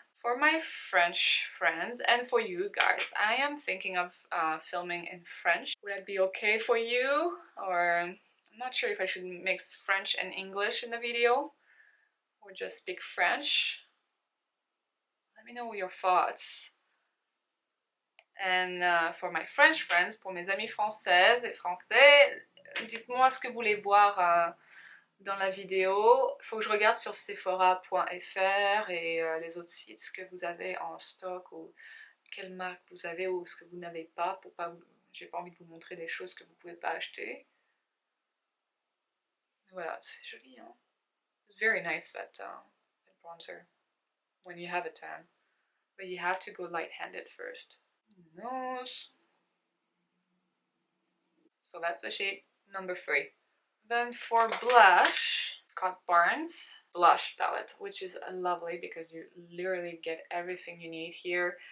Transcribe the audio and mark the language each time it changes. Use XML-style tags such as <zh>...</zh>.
<en>For my French friends and for you guys, I am thinking of filming in French. Would that be okay for you? Or I'm not sure if I should mix French and English in the video or just speak French. Let me know your thoughts. And for my French friends,</en> <fr>pour mes amis françaises et français, dites-moi ce que vous voulez voir dans la vidéo. Il faut que je regarde sur sephora.fr et les autres sites ce que vous avez en stock, ou quelle marque vous avez ou ce que vous n'avez pas, pour pas vous... J'ai pas envie de vous montrer des choses que vous pouvez pas acheter. Voilà, c'est joli, hein?</fr> <en>It's very nice that bronzer when you have a tan, but you have to go light-handed first. Nose. So that's the shade number 3. Then for blush, Scott Barnes blush palette, which is lovely because you literally get everything you need here.</en>